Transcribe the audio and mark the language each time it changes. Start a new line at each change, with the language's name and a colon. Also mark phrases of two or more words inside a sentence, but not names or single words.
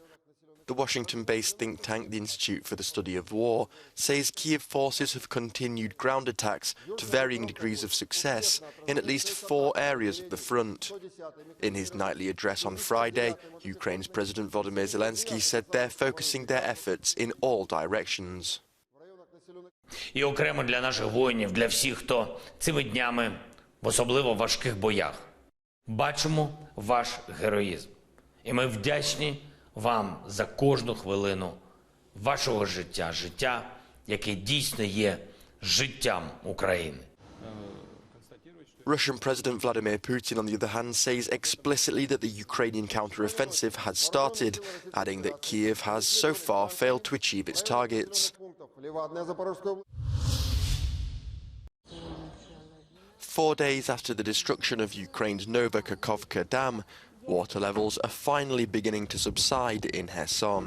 English: The Washington-based think tank, the Institute for the Study of War, says Kiev forces have continued ground attacks to varying degrees of success in at least 4 areas of the front. In his nightly address on Friday, Ukraine's President Volodymyr Zelensky said they're focusing their efforts in all directions.
Ukrainian: І окремо для наших воїнів, для всіх, хто цими днями в особливо важких боях. Бачимо ваш героїзм. І ми вдячні вам за кожну хвилину вашого життя, життя, яке дійсно є життям України.
English: Russian President Vladimir Putin, on the other hand, says explicitly that the Ukrainian counteroffensive has started, adding that Kiev has so far failed to achieve its targets. 4 days after the destruction of Ukraine's Novokakhovka Dam, water levels are finally beginning to subside in Kherson.